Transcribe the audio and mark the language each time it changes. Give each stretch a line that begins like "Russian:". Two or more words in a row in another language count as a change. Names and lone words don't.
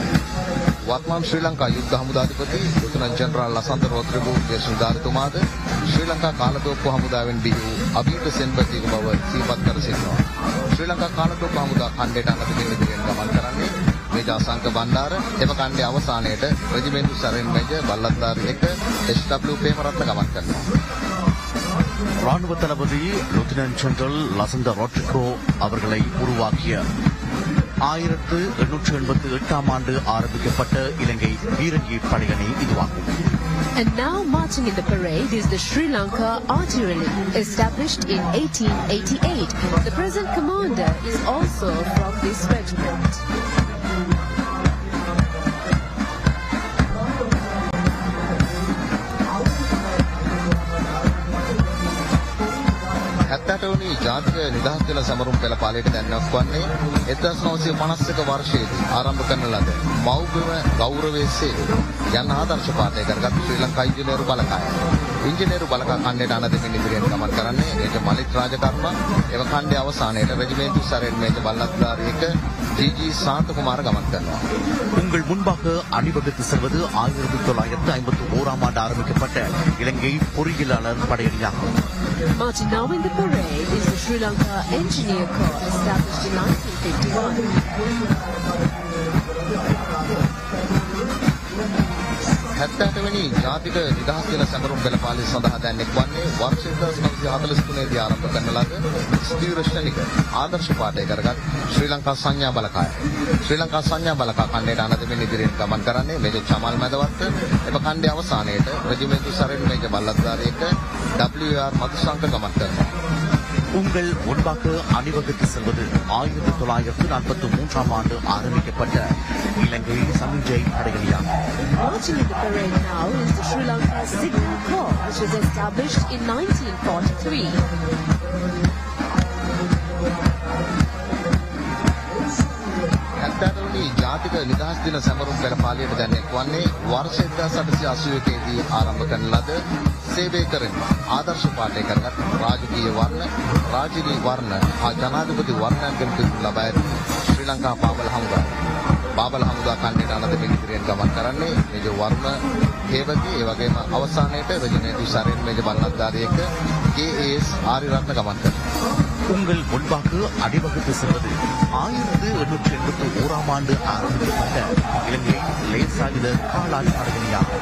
Sinhala: වර්තමාන ශ්‍රී ලංකා යුද්ධ හමුදාධිපති ලුතිනන්ට් ජෙනරාල් ලසන්ත රොඩ්රිගෝ ජ්‍යෙෂ්ඨ ශ්‍රී ලංකා කාලදුවක්කු හමුදාවෙන් බිහි වූ අභීත සෙන්පතික බව සිහිපත් කර සිටිනවා. ශ්‍රී ලංකා කාලදුවක්කු හමුදා ඛණ්ඩයට අනුගමින් ඉදිරියෙන් ගමන් කරන්නේ මේජර් අසංක බණ්ඩාර එම ඛණ්ඩයේ අවසානයේට රෙජිමෙන්තු සරෙන් මේජර් බල්ලත්දාරි එක එස්.ඩබ්ලිව් ප්‍රේමරත්න ගමන් කරනවා.
Tamil: ராணுவ தளபதி லெப்டினன்ட் ஜெனரல் லசந்த ராட்ரிகோ அவர்களை உருவாக்கிய 1888 ஆண்டு ஆரம்பிக்கப்பட்ட இலங்கை பீரங்கி படையணி இதுவாகும்.
English: And now marching in the parade is the Sri Lanka Artillery, established in 1888. The present commander is also from this regiment.
Sinhala: වනි ජාතික නිදහස් දින සමරුම් පෙළපාලයට දැන්වීමක් වන්නේ 1951 වර්ෂයේදී ආරම්භ කරන ලද මෞබිම ගෞරවයේ සේවය යන ආදර්ශ පාඨය කරගත් ශ්‍රී ලංකා ඉංජිනේරු බලකාය. ඉංජිනේරු බලකා ඛණ්ඩයට අනදෙමින් ඉදිරියෙන් ගමන් කරන්නේ මේජර් මලික් රාජකර්ම එම ඛණ්ඩයේ අවසානයේට රෙජිමෙන්තු සරෙන් මේජර් බල්ලත්දාරි එක ජී.ජී. ශාන්ත කුමාර ගමන් කරනවා.
Tamil: உங்கள் முன்பாக அணிவகுத்து செல்வது 1951 ஆண்டு ஆரம்பிக்கப்பட்ட இலங்கை பொறியியலாளர் படையணியாகும்.
English: Marching now in the parade is the Sri Lanka Engineer Corps, established in 1951.
Sinhala: 78 වෙනි ජාතික නිදහස් දින සැමරුම් පෙළපාලය සඳහා දැන් එක්වන්නේ වර්ෂ 1943 දී ආරම්භ කරන ලද ස්ථීරශ්‍රණික ආදර්ශ පාඨය කරගත් ශ්‍රී ලංකා සංඥා බලකාය. ශ්‍රී ලංකා සංඥා බලකා ඛණ්ඩයට අනදෙමින් ඉදිරියෙන් ගමන් කරන්නේ මේජර් චමල් මැදවත්ත එම ඛණ්ඩයේ අවසානයේට රෙජිමෙන්තු සරෙන් මේජර් බල්ලත්දාරි එක WR මදුශංක ගමන් කරනවා.
Tamil: உங்கள் முன்பாக அணிவகுத்து செல்வது 1943 ஆண்டு ஆரம்பிக்கப்பட்ட இலங்கை சமிஞ்சை படையணியாகும்.
English: Marching in the parade now is the Sri Lanka Signal Corps, which was established in 1943.
Sinhala: ජාතික නිදහස් දින සැමරුම් පෙළපාලියට දැන් එක්වන්නේ වර්ෂ 1881 දී ආරම්භ කරන ලද සේවය කරන ආදර්ශ පාඨය කරගත් රාජකීය වර්ණ හා ජනාධිපති වර්ණයන්ගෙන් පිදුම් ලබා ඇති ශ්‍රී ලංකා පාබල හමුදා. පාබල හමුදා ඛණ්ඩයට අනදෙමින් ඉදිරියෙන් ගමන් කරන්නේ මේජර් වර්ණ හේවති ඒ වගේම අවසානයේට රෙජිමෙන්තු සරෙන් මේජර් බල්ලත්දාරි එක KAS ආරිරත්න ගමන් කරනවා.
Tamil: உங்கள் முன்பாக அணிவகுத்து செல்வது 1881 ஆண்டு ஆரம்பிக்கப்பட்ட இலங்கை லேசாயுத காலாட் படையணியாகும்.